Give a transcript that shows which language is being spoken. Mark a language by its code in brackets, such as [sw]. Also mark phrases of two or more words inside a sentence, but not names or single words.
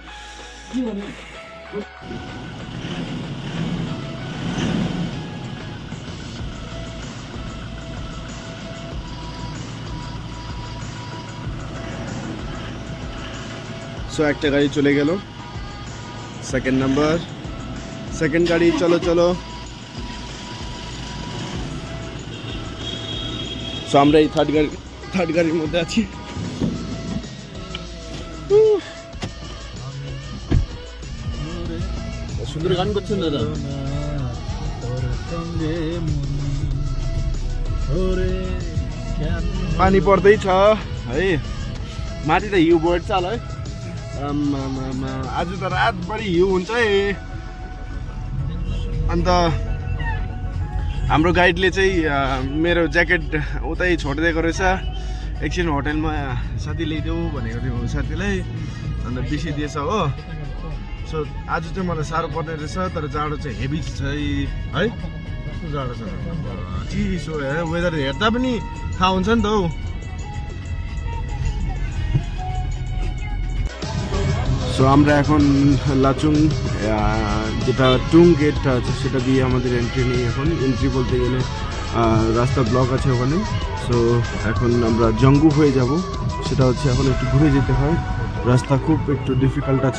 [bn] সো একটা গাড়ি চলে গেল, সেকেন্ড নাম্বার, সেকেন্ড গাড়ি, চলো চলো। সো আমরা এই থার্ড গাড়ির মধ্যে আছি। সুন্দর গান করছেন দাদা। [ne] पानी पर्दैछ है, माथि त हिउँ बढ्छ होला है। आज त रातभरि हिउँ हुन्छ है। अन्त हाम्रो गाइडले चाहिँ मेरो ज्याकेट उतै छोडिदिएको रहेछ। एकछिन होटेलमा साथी ल्याइदेऊ भनेको थियो साथीलाई, अन्त बिर्सिदिएछ हो। सो आज चाहिँ मलाई साह्रो पर्ने रहेछ, तर जाडो चाहिँ हेभी छ है। कस्तो जाडो छ, चिसो वेदर हेर्दा पनि थाहा हुन्छ नि त हौ। [bn] সো আমরা এখন লাচুং যেটা টুং গেটটা আছে সেটা দিয়ে আমাদের এন্ট্রি নেই। এখন এন্ট্রি বলতে গেলে রাস্তা ব্লক আছে ওখানে। সো এখন আমরা জঙ্গু হয়ে যাব, সেটা হচ্ছে এখন একটু ঘুরে যেতে হয়, রাস্তা খুব একটু ডিফিকাল্ট আছে।